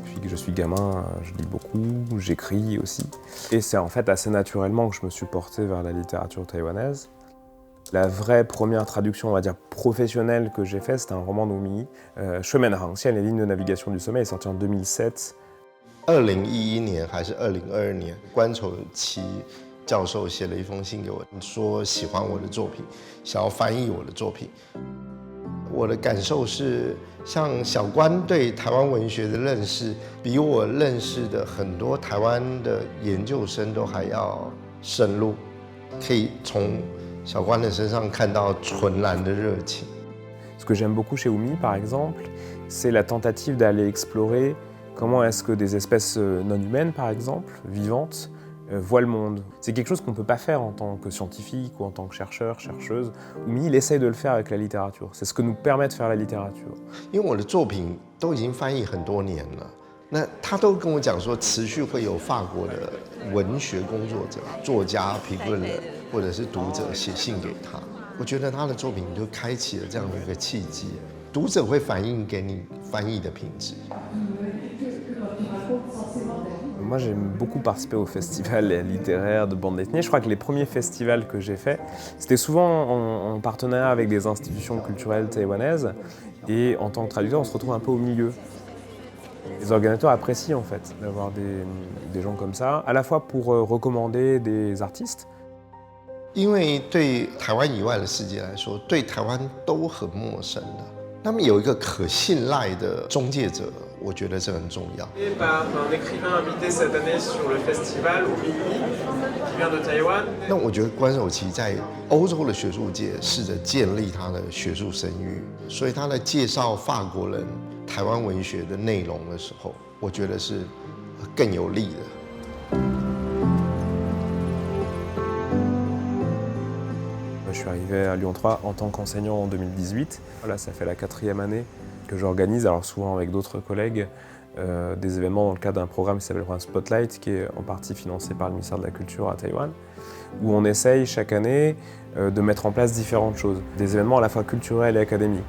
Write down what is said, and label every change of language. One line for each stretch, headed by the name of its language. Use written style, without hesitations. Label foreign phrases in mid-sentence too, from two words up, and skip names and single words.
French: Depuis que je suis gamin, je lis beaucoup, j'écris aussi. Et c'est en fait assez naturellement que je me suis porté vers la littérature taïwanaise. La vraie première traduction, on va dire, professionnelle que j'ai faite, c'était un roman d'Oumi, Shumenhangxian, les lignes de navigation du sommet, est sorti en 2007.
Chinese: 2011 年还是2022年，关丑琪教授写了一封信给我，说喜欢我的作品，想要翻译我的作品。我的感受是，像小关对台湾文学的认识，比我认识的很多台湾的研究生都还要深入，可以从小关的身上看到纯然的热情。
French: Ce que j'aime beaucoup chez Oumi, par exemple, c'est la tentative d'aller explorer comment est-ce que des espèces non humaines, par exemple, vivantes, voient le monde. C'est quelque chose qu'on ne peut pas faire en tant que scientifique ou en tant que chercheur, chercheuse. Oumi, il essaye de le faire avec la littérature. C'est ce que nous permet de faire la littérature.
Chinese: 因为我的作品都已经翻译很多年了，那他都跟我讲说，持续会有法国的文学工作者、作家、评论人或者是读者写信给他。我觉得他的作品就开启了这样的一个契机，读者会反映给你翻译的品质。
French: Moi, j'aime beaucoup participer aux festivals littéraires de bande dessinée. Je crois que les premiers festivals que j'ai faits, c'était souvent en partenariat avec des institutions culturelles taïwanaises. Et en tant que traducteur, on se retrouve un peu au milieu. Les organisateurs apprécient en fait d'avoir des gens comme ça, à la fois pour recommander des artistes.
Chinese: 因为对台湾以外的世界来说，对台湾都很陌生的。那么有一个可信赖的中介者，我觉得这很重要。
French: Par un écrivain invité cette année sur le festival Oumi, qui vient de Taïwan.
Chinese: 那我觉得关守琪在欧洲的学术界试着建立他的学术声誉，所以他在介绍法国人台湾文学的内容的时候，我觉得是更有利的。
French: Je suis arrivé à Lyon 3 en tant qu'enseignant en 2018. Voilà, ça fait la 4e année que j'organise, alors souvent avec d'autres collègues, des événements dans le cadre d'un programme qui s'appelle Spotlight, qui est en partie financé par le ministère de la Culture à Taïwan, où on essaye chaque année de mettre en place différentes choses, des événements à la fois culturels et académiques.